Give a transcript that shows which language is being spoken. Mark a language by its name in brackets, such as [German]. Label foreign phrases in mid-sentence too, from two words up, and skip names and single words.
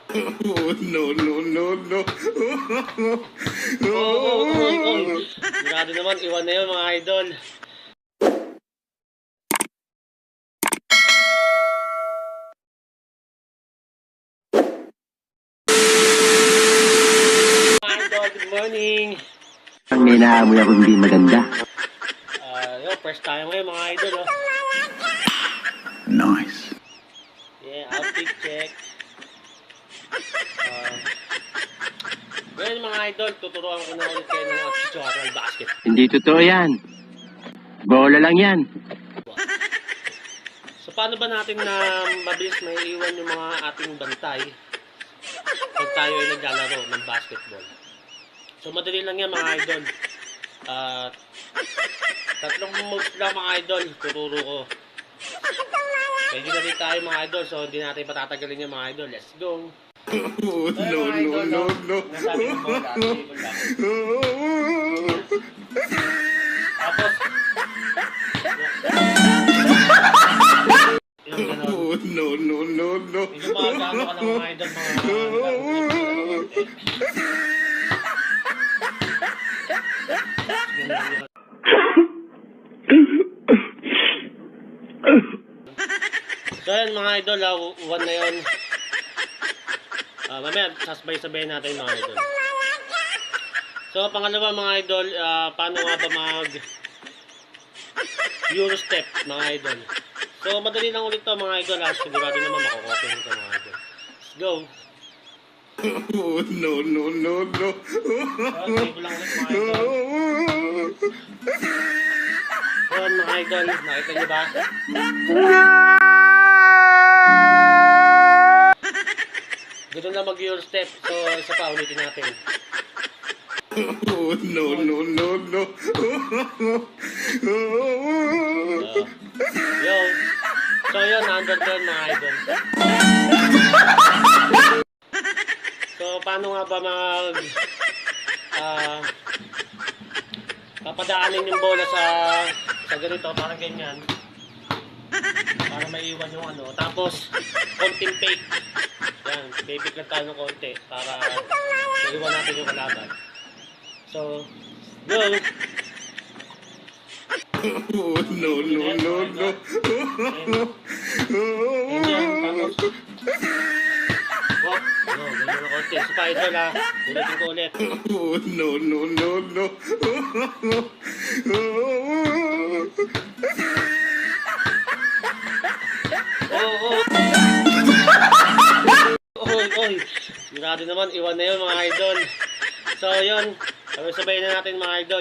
[English] Oh, no, no, no, no. Oh. [Filipino] Sigurado naman, iwan na yun mga idol. Mga idol, [English] good morning. [Filipino] May naamoy ako hindi maganda. [English] First time [Filipino] ngayon mga idol. Oh. [English] Nice. Yeah, outfit check. [Filipino] Ngayon mga idol, tuturuan ko na ulit kayo ng actual basket. Hindi totoo yan. Bola lang yan. So paano ba natin na mabilis may iwan yung mga ating bantay pag tayo ay naglalaro ng basketball? So madali lang yan mga idol. Tatlong moves lang mga idol, tuturo ko. Medyo na rin tayo mga idol, so hindi natin patatagalin yung mga idol. [English] Let's go! Oh, no, no, no, no. [Filipino] Tapos, yung gano'n. [English] Oh, no, no, no, no. [Filipino] Medyo makagano ka ng mga idol, So yan mga idol, one na yun. Mamaya, sasabay-sabay natin mga idol. So pangalawa mga idol, paano nga ba mag [English] Euro step [Filipino] mga idol. So madali lang ulit to mga idol, sigurado naman makakopin ito mga idol. [English] Let's go! Oh, no, no, no, no. [Filipino] Sige lang ulit mga idol. Yan mga idol, nakita nyo ba? Ganun lang mag- [English] Euro step. [Filipino] So, isa pa, ulitin natin. [English] Oh, no, no, no, no. [Filipino] So, yun, under doon mga idol. So, paano nga ba papadaanin yung bola sa ganito, parang ganyan. Para maiwan yung ano. Tapos, konting fake. Yan, baby lang tayo ng konti para maiwan natin yung kalaban. [English] So, go! Oh, no, no, no, no. [Filipino] Ganyan, tapos, wop, no, ganyan ng konti. So, pa idol ha, ulitin ko ulit. [English] Oh, no, no, no, no. [Filipino] Oy, sigurado naman, iwan na yun mga idol. So yun, sabay na natin mga idol.